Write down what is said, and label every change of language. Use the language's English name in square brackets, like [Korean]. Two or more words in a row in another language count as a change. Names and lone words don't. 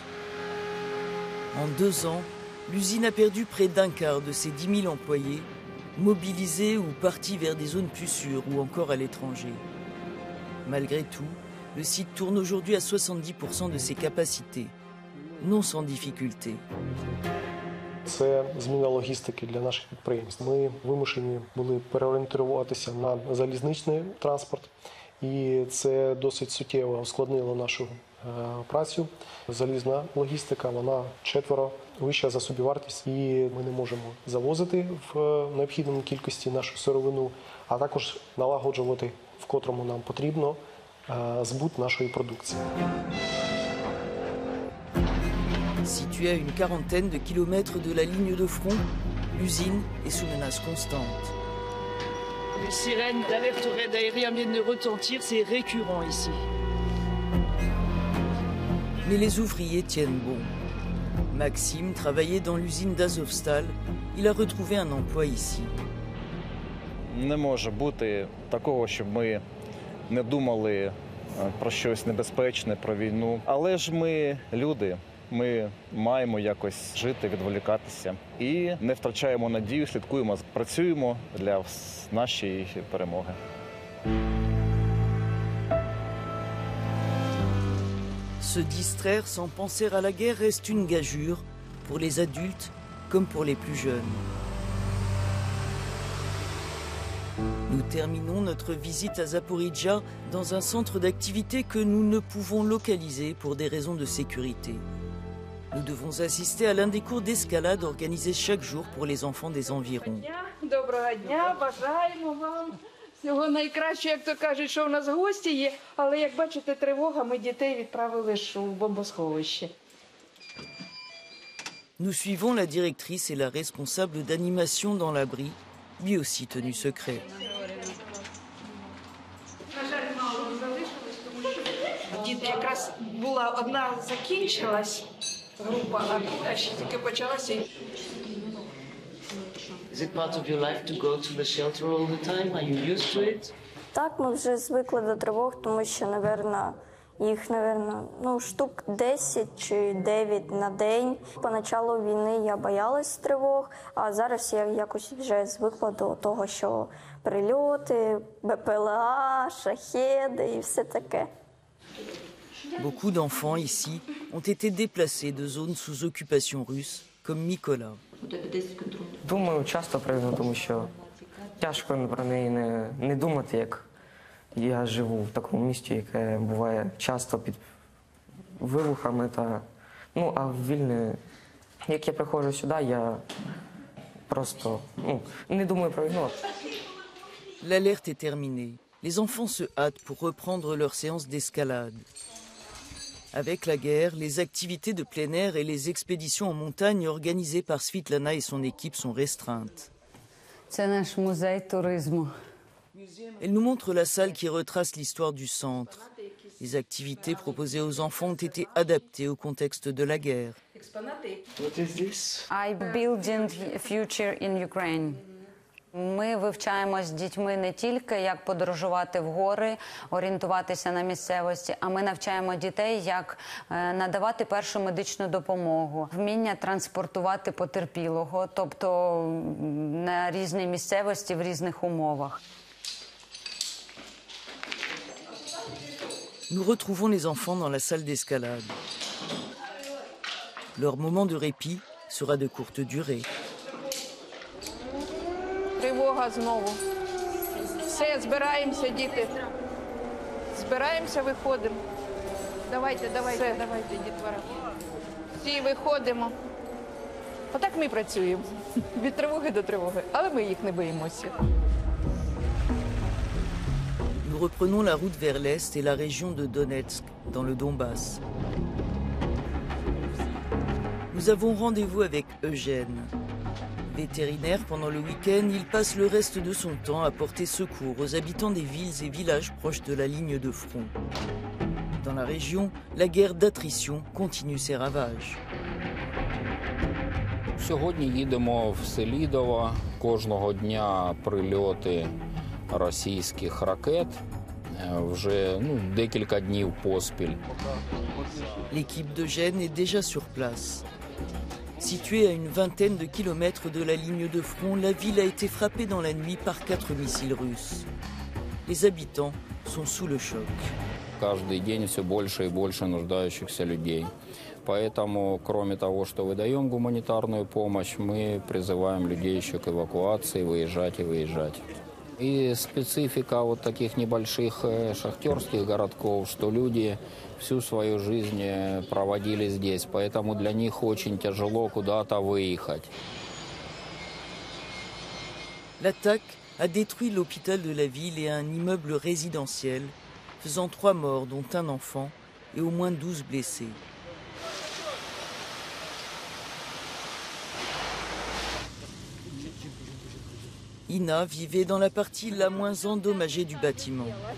[French] En 2 ans, l'usine a perdu près d'un quart de ses 10 000 employés, mobilisés ou partis vers des zones plus sûres ou encore à l'étranger. Malgré tout, le site tourne aujourd'hui à 70% de ses capacités, non sans difficulté. [Ukrainian] Це зміна логістики для наших підприємств. Ми вимушені були переорієнтуватися на залізничний транспорт, і це досить суттєво ускладнило нашу працю. Залізна логістика, вона 4 вища за собівартість, і ми не можемо завозити в необхідній кількості нашу сировину, а також налагоджувати, в котрому нам потрібно, збут нашої продукції. [French] Située à une quarantaine de kilomètres de la ligne de front, l'usine est sous menace constante. Les sirènes d'alerte au raid aérien viennent de retentir, c'est récurrent ici. Mais les ouvriers tiennent bon. Maxime travaillait dans l'usine d'Azovstal. Il a retrouvé un emploi ici. [Ukrainian] Не може бути такого, щоб ми не думали про щось небезпечне, про війну. Але ж ми люди. Ми маємо якось жити, відволікатися і не втрачаємо надію, слідкуємо, працюємо для нашої перемоги. [French] Se distraire sans penser à la guerre reste une gageure pour les adultes comme pour les plus jeunes. Nous terminons notre visite à Zaporizhzhia dans un centre d'activité que nous ne pouvons localiser pour des raisons de sécurité. Nous devons assister à l'un des cours d'escalade organisés chaque jour pour les enfants des environs. [Ukrainian] Доброго дня, бажаємо вам всього найкращого, як то кажуть, що у нас гості є, але як бачите, тривога, ми дітей відправили ж у бомбосховище. [French] Nous suivons la directrice et la responsable d'animation dans l'abri, lui aussi tenu secret. [Ukrainian] Діти, якраз була одна закінчилась група, а ще тільки почалася. [English] Is it part of your life to go to the shelter all the time? Are you used to it? [Ukrainian] Так, ми вже звикли до тривог, тому що, їх, штук 10 чи 9 на день. Поначалу війни я боялась тривог, а зараз я якось вже звикла до того, що прильоти, БПЛА, шахеди і все таке. [French] Beaucoup d'enfants ici ont été déplacés de zones sous occupation russe, comme Mikola. [Ukrainian] Думаю, часто привезу, тому що тяжко про неї не думати, як я живу в такому місті, яке буває часто під вибухами. А в Вільні, як я приходжу сюди, я просто не думаю про війну. [French] L'alerte est terminée. Les enfants se hâtent pour reprendre leur séance d'escalade. Avec la guerre, les activités de plein air et les expéditions en montagne organisées par Svitlana et son équipe sont restreintes. C'est notre musée tourisme. Elle nous montre la salle qui retrace l'histoire du centre. Les activités proposées aux enfants ont été adaptées au contexte de la guerre. [English] What is this? I building future in Ukraine. [Ukrainian] Ми вивчаємо з дітьми не тільки, як подорожувати в гори, орієнтуватися на місцевості, а ми навчаємо дітей, як надавати першу медичну допомогу, вміння транспортувати потерпілого, тобто на різній місцевості, в різних умовах. [French] Nous retrouvons les enfants dans la salle d'escalade. Leur moment de répit sera de courte durée. [Ukrainian] Тривога знову. Все, збираємося, діти. Збираємося, виходимо. Давайте, дітвора. Всі виходимо. Отак ми працюємо. Від тривоги до тривоги. Але ми їх не боїмося. [French] Nous reprenons la route vers l'est et la région de Donetsk, dans le Donbass. Nous avons rendez-vous avec Eugène. Vétérinaire pendant le week-end, il passe le reste de son temps à porter secours aux habitants des villes et villages proches de la ligne de front. Dans la région, la guerre d'attrition continue ses ravages. [Ukrainian] Сьогодні їдемо в Селідово. Кожного дня прильоти російських ракет. Вже декілька днів поспіль. [French] L'équipe d'Eugène est déjà sur place. Située à une vingtaine de kilomètres de la ligne de front, la ville a été frappée dans la nuit par 4 missiles russes. Les habitants sont sous le choc. [Russian] Каждый день все больше и больше нуждающихся людей. Поэтому, кроме того, что выдаем гуманитарную помощь, мы призываем людей еще к эвакуации, выезжать и выезжать. И специфика вот таких небольших шахтерских городков, что люди всю свою жизнь проводили здесь, поэтому для них очень тяжело куда-то выехать. [French] L'attaque a détruit l'hôpital de la ville et un immeuble résidentiel, faisant 3 morts, dont un enfant, et au moins 12 blessés. Ina vivait dans la partie la moins endommagée du bâtiment.